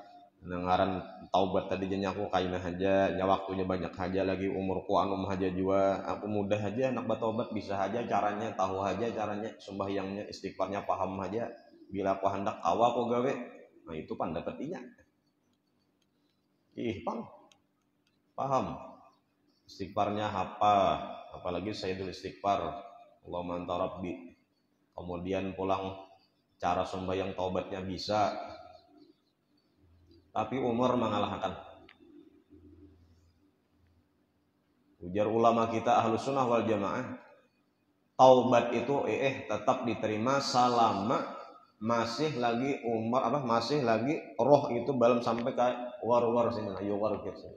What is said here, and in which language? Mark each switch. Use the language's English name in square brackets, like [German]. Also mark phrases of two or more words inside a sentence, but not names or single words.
[Banjar] Nangaran taubat tadi janya aku kaina aja, nya waktunya banyak aja lagi, umurku anum aja juga, aku mudah aja nak bertaubat bisa aja caranya, tahu aja caranya, sembahyangnya, istighfarnya paham aja. Bila aku hendak kawa aku gawe. Nah itu pendapat inya. Paham. Istighfarnya hafal, apalagi Sayyidul Istighfar, [Arabic] اللهم أنت ربي. [Banjar] Kemudian pulang cara sembahyang taubatnya bisa. Tapi umur mengalahkan. Ujar ulama kita [Arabic] أهل السنة والجماعة, [Banjar] taubat itu tetap diterima selama masih lagi masih lagi roh itu belum sampai ke war sini, ayo war sini.